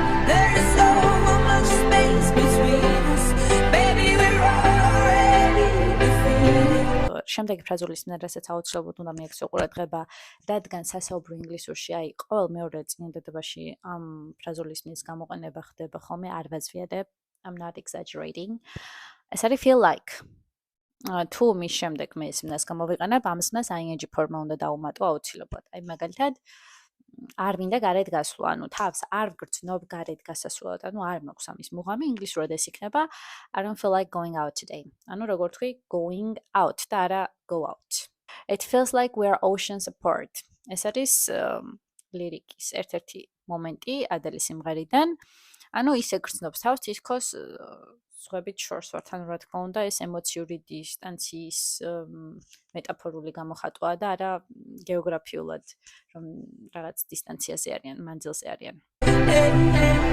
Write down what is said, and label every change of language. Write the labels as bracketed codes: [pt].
[en] There's so much space between us. Baby, we're already defeated. [ka] შემდეგი ფრაზულის ნერასაც აუცილებლად უნდა მიაქცევ ყურადღება, რადგან სასაუბრო ინგლისურში აი ყოველ მეორე წინადადებაში ამ ფრაზულის ნის გამოყენება ხდება ხოლმე, არ ვაზვიადებ, [en] I'm not exaggerating. [ka] ეს არის feel like. თუ მის შემდეგ მე ეს მნას გამოვიყენებ, ამ მნას ing ფორმა უნდა დაუმატო აუცილებლად. აი მაგალითად არ მინდა გარეთ გასვლა, ანუ თავს არ ვგრძნობ გარეთ გასასვლელად, ანუ არ მაქვს ამის მუღამი, ინგლისურად ეს იქნება [en] I don't feel like going out today. [ka] ანუ როგორ თქვი going out და არა go out. [en] It feels like we're oceans apart. [ka] ეს არის ლირიკის ერთ-ერთი მომენტი ადელის სიმღერიდან. ანუ ისე გრძნობს თავს, თითქოს ზღვებით შორს ვართ, ანუ რა თქმა უნდა, ეს ემოციური დისტანციის მეტაფორული გამოხატვა და არა გეოგრაფიულად, რომ რაღაც დისტანციაზე არიან, მანძილზე არიან.